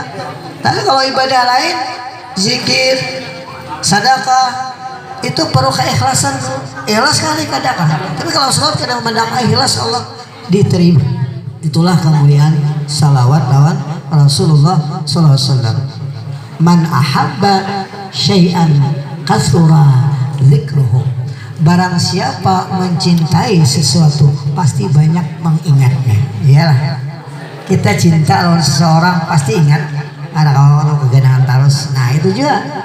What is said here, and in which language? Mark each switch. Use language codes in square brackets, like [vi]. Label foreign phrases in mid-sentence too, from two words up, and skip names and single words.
[id] Tapi kalau ibadah lain, zikir, sedekah, itu perlu keikhlasan. Ikhlas kali kadang. Tapi kalau salawat kadang memandang ikhlas, Allah diterima. Itulah kemuliaan salawat lawan Rasulullah [ar] صلى الله عليه وسلم. من أحب شيئا كثر ذكره. [id] Barang siapa mencintai sesuatu pasti banyak mengingatnya. Iyalah, kita cinta lawan seseorang pasti ingat. Ada kalau kegenangan terus. Nah itu juga.